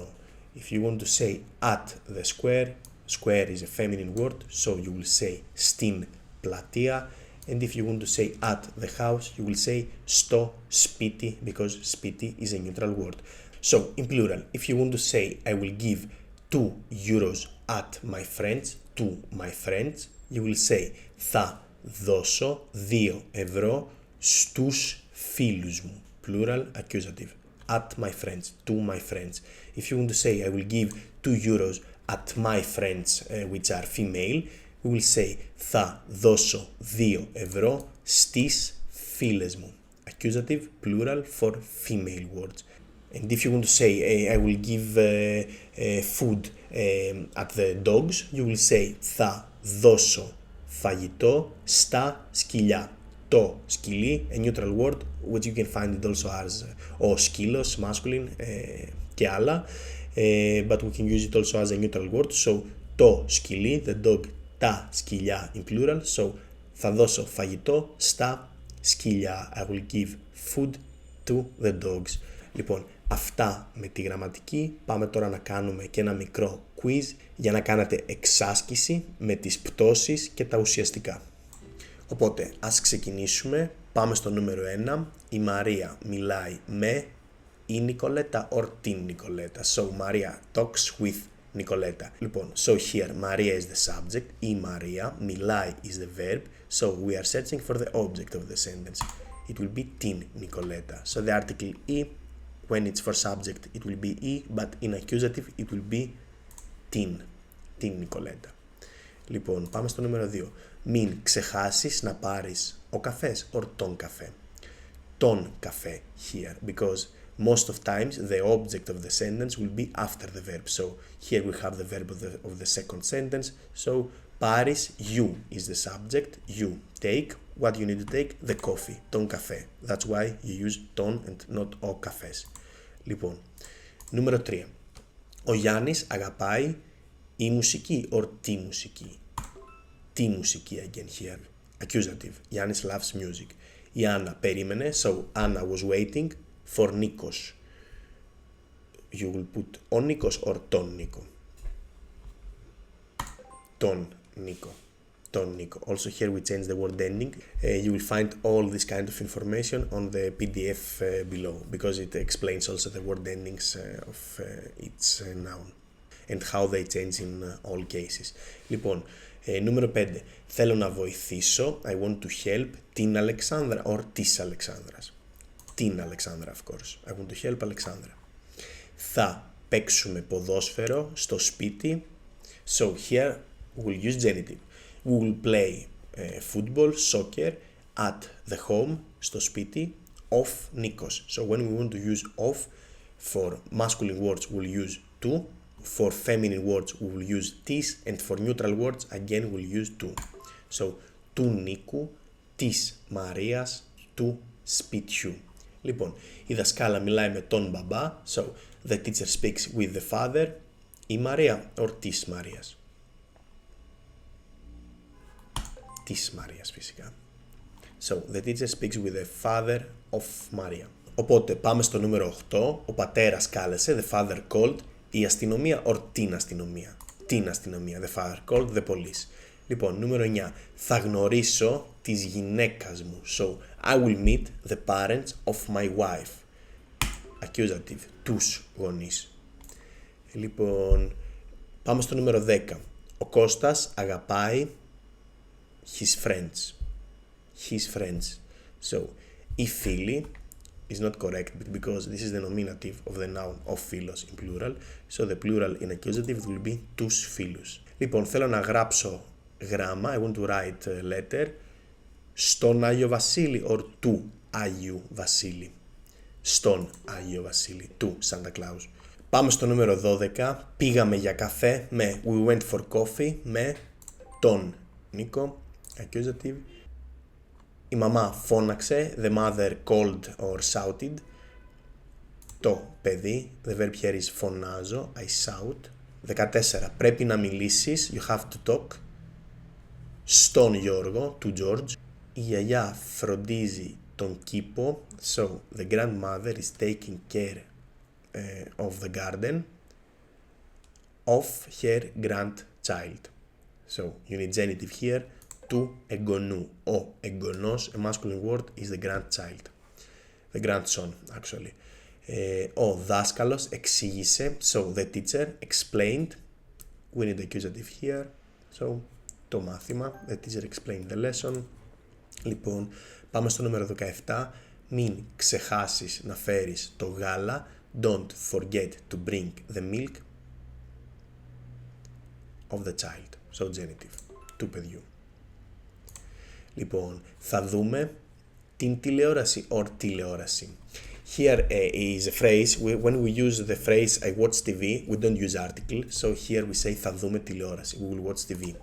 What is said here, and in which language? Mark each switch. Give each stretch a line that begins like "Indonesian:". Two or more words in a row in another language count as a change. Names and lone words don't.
English: If you want to say at the square, square is a feminine word, so you will say
Greek: στην πλατεία.
English: And if you want to say at the house, you will say
Greek: στο σπίτι,
English: because spiti is a neutral word. So in plural, if you want to say I will give 2 euros at my friends, to my friends, you will say
Greek: θα δώσω 2 ευρώ στους φίλους μου.
English: Plural, accusative. At my friends, to my friends. If you want to say I will give 2 euros at my friends, which are female, we will say
Greek: θα δώσω 2 ευρώ στις φίλες μου.
English: Accusative, plural for female words. And if you want to say I will give food at the dogs, you will say
Greek: θα δώσω φαγητό στα σκυλιά. Το σκυλί,
English: a neutral word, which you can find it also as
Greek: ο σκύλος,
English: masculine,
Greek: και άλλα.
English: But we can use it also as a neutral word. So
Greek: το σκυλί,
English: the dog,
Greek: τα σκυλιά
English: in plural.
Greek: So θα δώσω φαγητό στα σκυλιά.
English: I will give food to the dogs.
Greek: Λοιπόν, αυτά με τη γραμματική. Πάμε τώρα να κάνουμε και ένα μικρό quiz για να κάνετε εξάσκηση με τις πτώσεις και τα ουσιαστικά. Οπότε, ας ξεκινήσουμε. Πάμε στο νούμερο 1. Η Μαρία μιλάει με η Νικολέτα or την Νικολέτα.
English: So, Maria talks with Nicoletta. Λοιπόν, so here, Maria is the subject.
Greek: Η Μαρία, μιλάει
English: is the verb. So, we are searching for the object of the sentence. It will be
Greek: την Νικολέτα.
English: So, the article e, when it's for subject, it will be e, but in accusative, it will be
Greek: την Νικολέτα. Λοιπόν, πάμε στο νούμερο 2. Μην ξεχάσεις να πάρεις ο καφές or τον καφέ. Τον καφέ
English: here, because most of times the object of the sentence will be after the verb. So here we have the verb of the second sentence. So πάρεις, you is the subject. You take, what you need to take? The coffee,
Greek: τον καφέ.
English: That's why you use τον and not ο καφές.
Greek: Λοιπόν, νούμερο 3. Ο Γιάννης αγαπάει η μουσική or τη μουσική. Τη μουσική again here. Accusative.
English: Γιάννης loves music.
Greek: Η Άννα περίμενε.
English: So Anna was waiting for Nikos. You will put on Nikos or
Greek: τον Νίκο. Τον Νίκο. Τον Νίκο.
English: Also here we change the word ending. You will find all this kind of information on the PDF below, because it explains also the word endings of each noun and how they change in all cases.
Greek: Λοιπόν, νούμερο 5. Θέλω να βοηθήσω.
English: I want to help
Greek: την Αλεξάνδρα
English: or
Greek: της Αλεξάνδρας. Την Αλεξάνδρα,
English: of course. I want to help Αλεξάνδρα.
Greek: Θα παίξουμε ποδόσφαιρο στο σπίτι.
English: So here we'll use genitive. We will play football, soccer at the home,
Greek: στο σπίτι,
English: of Nikos. So when we want to use of, for masculine words we'll use to, for feminine words we will use tis, and for neutral words again we'll use to.
Greek: So του Νίκου, της Μαρίας, του σπιτιού. Λοιπόν, η δασκάλα μιλάει με τον μπαμπά.
English: So the teacher speaks with the father.
Greek: Η Μαρία or της Μαρίας. Της Μαρίας φυσικά.
English: So the teacher speaks with the father of Maria.
Greek: Οπότε πάμε στο νούμερο 8. Ο πατέρας κάλεσε.
English: The father called.
Greek: Η αστυνομία or την αστυνομία. Την αστυνομία.
English: The father called the police.
Greek: Λοιπόν, νούμερο 9. Θα γνωρίσω της γυναίκας μου.
English: So, I will meet the parents of my wife. Accusative.
Greek: Τους γονείς. Λοιπόν, πάμε στο νούμερο 10. Ο Κώστας αγαπάει
English: his friends. His friends. So,
Greek: οι φίλοι
English: is not correct because this is the nominative of the noun of φίλος in plural. So the plural in accusative will be
Greek: τους φίλους. Λοιπόν, θέλω να γράψω γράμμα.
English: I want to write a letter.
Greek: Στον Άγιο Βασίλη or του Άγιου Βασίλη. Στον Άγιο Βασίλη, του Santa Claus. Πάμε στο νούμερο 12. Πήγαμε για καφέ με
English: we went for coffee
Greek: με τον Νίκο, accusative. Η μαμά φώναξε,
English: the mother called or shouted.
Greek: Το παιδί,
English: the verb here is φωνάζω, I shout. 14.
Greek: Πρέπει να μιλήσεις,
English: you have to talk.
Greek: Στον Γιώργο,
English: to George.
Greek: Η γιαγιά φροντίζει τον κήπο,
English: so the grandmother is taking care of the garden of her grandchild. So you need genitive here,
Greek: του εγγονού. Ο εγγονός,
English: a masculine word, is the grandchild. The grandson, actually.
Greek: Ο δάσκαλος εξήγησε,
English: so the teacher explained. We need accusative here, so
Greek: το μάθημα,
English: the teacher explained the lesson.
Greek: Λοιπόν, πάμε στο νούμερο 17. Μην ξεχάσεις να φέρεις το γάλα.
English: Don't forget to bring the milk of the child. So genitive,
Greek: του παιδιού. Λοιπόν, θα δούμε την τηλεόραση or τηλεόραση.
English: Here is a phrase, when we use the phrase I watch TV, we don't use article, so here we say
Greek: θα δούμε τηλεόραση,
English: we will watch TV.